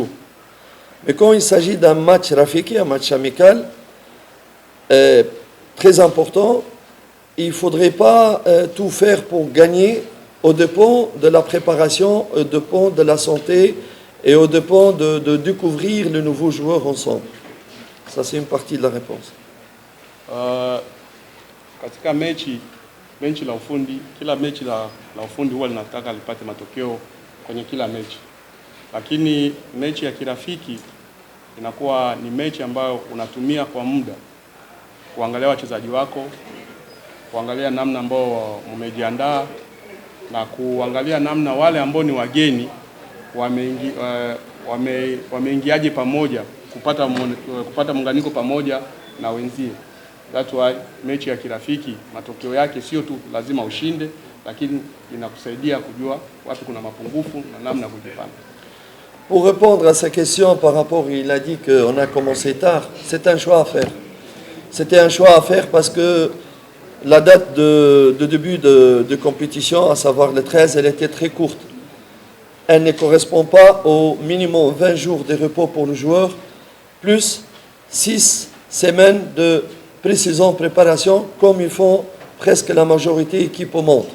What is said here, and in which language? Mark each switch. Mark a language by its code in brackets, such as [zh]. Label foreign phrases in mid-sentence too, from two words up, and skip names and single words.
[fr] Mais quand il s'agit d'un match rafiki, un match amical, très important, il ne faudrait pas tout faire pour gagner au dépend de la préparation, au dépend de la santé et au dépend de découvrir les nouveaux joueurs ensemble. Ça, c'est une partie de la réponse. [sw] Katika mechi la ufundi, kila mechi la ufundi huwa linataka lipate matokeo kwenye kila mechi. Lakini mechi ya kirafiki inakuwa ni mechi ambayo unatumia kwa muda kuangalia wachezaji wako, kuangalia namna ambao mmejiandaa na kuangalia namna wale ambao ni wageni wameingiaje pamoja, kupata muunganiko pamoja na wenzie. [en] That's why [sw] mechi ya kirafiki matokeo yake sio tu lazima ushinde, lakini inakusaidia kujua wapi kuna mapungufu na namna kujipanga. [fr] Pour répondre à sa question par rapport, il a dit qu'on a commencé tard, c'est un choix à faire. C'était un choix à faire parce que la date de début de compétition, à savoir le 13, elle était très courte. Elle ne correspond pas au minimum 20 jours de repos pour le joueur, plus 6 semaines de pré-saison préparation, comme ils font presque la majorité équipe au monde.